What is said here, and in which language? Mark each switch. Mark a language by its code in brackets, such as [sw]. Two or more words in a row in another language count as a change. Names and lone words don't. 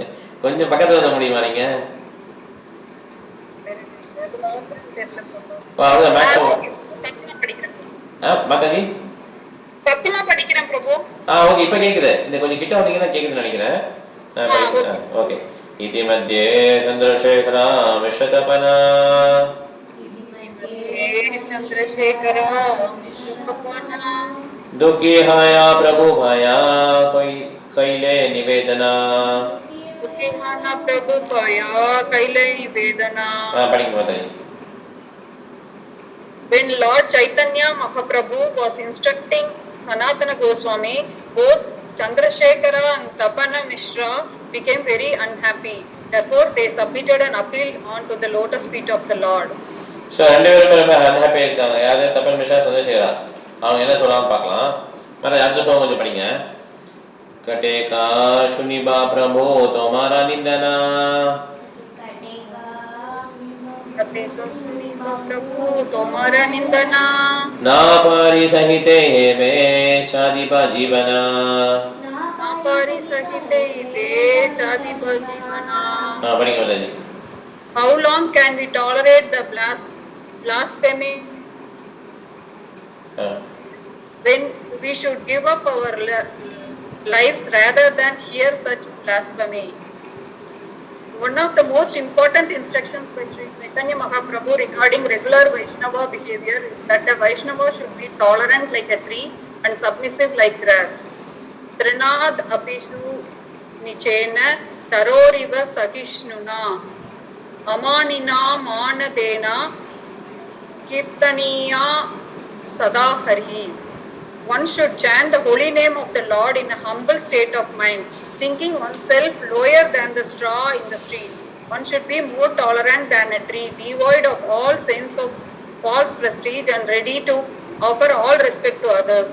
[ta] கொஞ்சம் பக்கத்துல வர முடியுமா நீங்க? மாதாஜி ஓகே, இப்ப கேக்குது. இந்த கொஞ்சம் கிட்ட வந்தீங்கன்னா கேக்குதுன்னு நினைக்கிறேன். [bn] ஓகே. ইতি মধ্যে চন্দ্রশেখর বিশ্বতপন দুঃখী হঞা প্রভু পায় কৈলে নিবেদন প্রভু পায় কৈলে নিবেদন [ta] படிங்க மாதாஜி. [en] When Lord Chaitanya Mahaprabhu was instructing Sanatana Goswami, both Chandrasekhara and Tapana Mishra became very unhappy. Therefore, they submitted an appeal onto the lotus feet of the Lord. [ta] ஸோ ரெண்டு பேருமே ரொம்ப அன்ஹாப்பியாக இருக்காங்க. யாரு? தப்பன் மிஸ்ரா, சந்திரசேகரா. அவங்க என்ன சொல்கிறான்னு பார்க்கலாம். மேலே அடுத்த ஸ்லோகம் கொஞ்சம் படிங்க. [bn] কতেক শুনিব প্রভো তোমার নিন্দন প্রভু তোমার নিন্দন না পারি সহিতে মে ছাড়িব জীবন না পারি সহিতে লে ছাড়িব জীবন. [hi] हाँ पढ़िए बोला जी. [en] How long can we tolerate the blasphemy when we should give up our lives rather than hear such blasphemy? One of the most important instructions by Sri Chaitanya Mahaprabhu regarding regular Vaishnava behavior is that a Vaishnava should be tolerant like a tree and submissive like grass. [sa] तृणाद् अपि सुनीचेन तरोरिव सहिष्णुना अमानिना मानदेन कीर्तनीयः सदा हरिः. [en] One should chant the holy name of the Lord in a humble state of mind, thinking oneself lower than the straw in the street. One should be more tolerant than a tree, devoid of all sense of false prestige and ready to offer all respect to others.